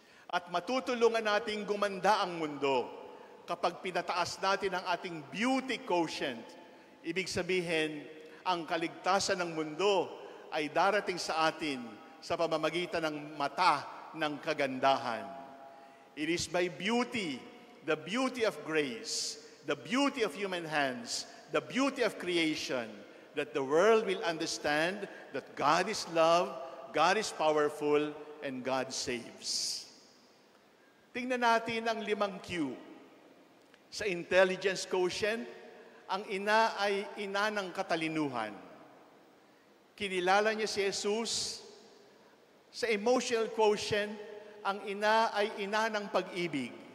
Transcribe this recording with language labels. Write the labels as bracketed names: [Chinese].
[Filipino] At matutulungan nating gumanda ang mundo kapag pinataas natin ang ating beauty quotient. Ibig sabihin, ang kaligtasan ng mundo ay darating sa atin sa pamamagitan ng mata ng kagandahan. [English] It is by beauty, the beauty of grace, the beauty of human hands, the beauty of creation, that the world will understand that God is love, God is powerful, and God saves. [Filipino] Tingnan natin ang 5 Q. Sa intelligence quotient, ang ina ay ina ng katalinuhan. Kinilala niya si Jesus. Sa emotional quotient, ang ina ay ina ng pag-ibig.